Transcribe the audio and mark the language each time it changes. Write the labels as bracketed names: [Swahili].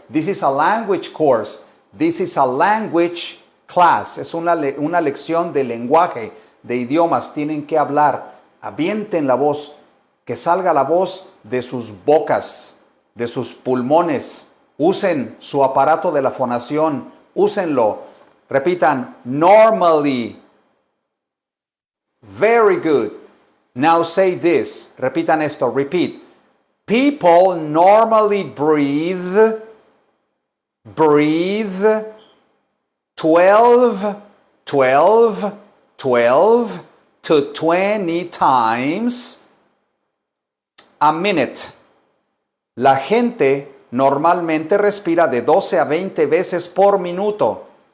[English] This is a language course. This is a language class. [Spanish] Es una lección de lenguaje, de idiomas. Tienen que hablar. Avienten la voz. Que salga la voz de sus bocas, de sus pulmones. Usen su aparato de la fonación. Úsenlo. Repitan, [English] normally. Very good. Now say this. [Spanish] Repitan esto. [English] Repeat. People normally breathe 12 to 20 times a minute. [Spanish] La gente normalmente respira de 12 a 20 veces por minuto.